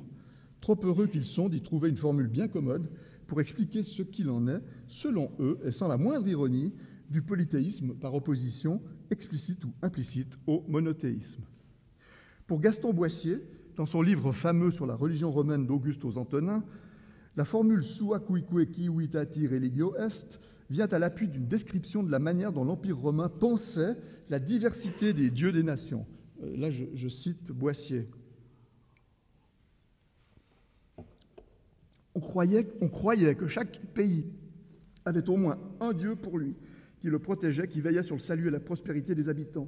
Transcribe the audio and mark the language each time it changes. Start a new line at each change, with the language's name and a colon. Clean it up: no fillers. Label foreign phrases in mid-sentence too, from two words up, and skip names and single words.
French: Trop heureux qu'ils sont d'y trouver une formule bien commode pour expliquer ce qu'il en est, selon eux, et sans la moindre ironie, du polythéisme par opposition, explicite ou implicite, au monothéisme. Pour Gaston Boissier, dans son livre fameux sur la religion romaine d'Auguste aux Antonins, la formule
Latin: sua cuique civitati religio est
French: vient à l'appui d'une description de la manière dont l'Empire romain pensait la diversité des dieux des nations. Là, je cite Boissier. On croyait que chaque pays avait au moins un dieu pour lui, qui le protégeait, qui veillait sur le salut et la prospérité des habitants.